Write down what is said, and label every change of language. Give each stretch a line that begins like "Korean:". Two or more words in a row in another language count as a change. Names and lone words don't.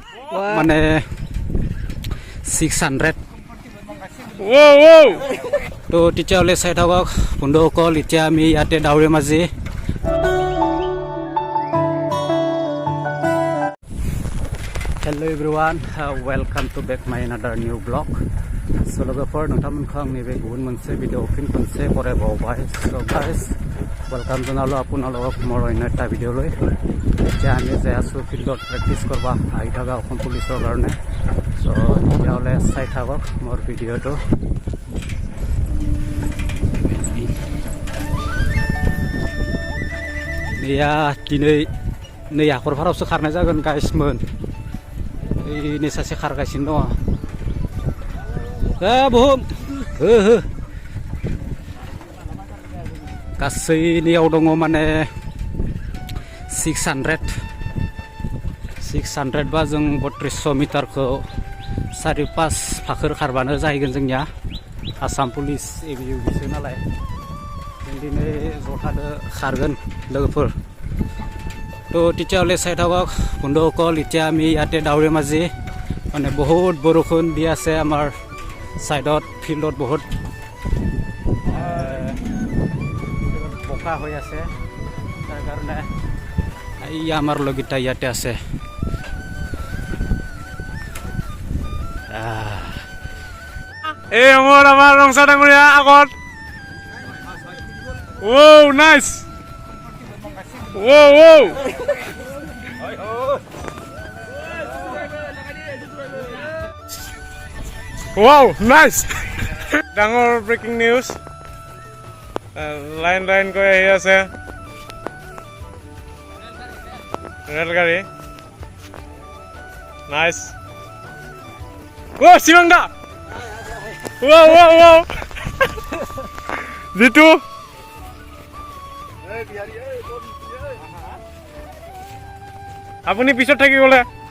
Assamese: মানে 600 তো তেতিয়াহ'লে চাই থাকক বন্ধুসকল। এতিয়া আমি ইয়াতে ডাউৰে মাঝি
English: Hello everyone welcome to back my another new vlog
Bodo: सो लोगोफोर नोंथांमोनखौ आंनि बे गुबुन मोनसे भिडिअ फिन खनसे बरायबावबाय
English: so guys welcome
Assamese: জনালো আপোনালোকক মোৰ অন্য এটা ভিডিঅ'লৈ। এতিয়া আমি যাই আছোঁ ফিল্ডত প্ৰেক্টিছ কৰিব আহি থকা অসম পুলিচৰ কাৰণে। চ' তেতিয়াহ'লে চাই থাকক মোৰ ভিডিঅ'টো।
Bodo: या दिनै नै हाखरफोरावसो खारनाय जागोन गाइसमोन। ini सासे खारगासिनो दङ बुहुम गासैनियाव दङ माने 600 बा जों 3200 मिटारखौ 4-5 फाखोर खारबानो जाहैगोन जोंनिया। आसाम पुलिस एबिउसो नालाय जों दिनै जथादो खारगोन लोगोफोर।
Assamese: তো তেতিয়াহ'লে চাই থাকক বন্ধুসকল। এতিয়া আমি ইয়াতে ডাউৰে মাঝি মানে বহুত বৰষুণ দি আছে আমাৰ ছাইডত, ফিল্ডত বহুত বোকা হৈ আছে। তাৰ কাৰণে এই আমাৰ লগকেইটা ইয়াতে আছে। এই আমাৰ ৰংচা ডাঙৰীয়া আগত।
English: Oh nice Wow, nice!
Assamese: ডাঙৰ ব্ৰেকিং নিউজ। লাইন কৈ আহি আছে ৰেলগাড়ী। নাইস। শিৱং দা জিতু আপুনি পিছত থাকি গ'লে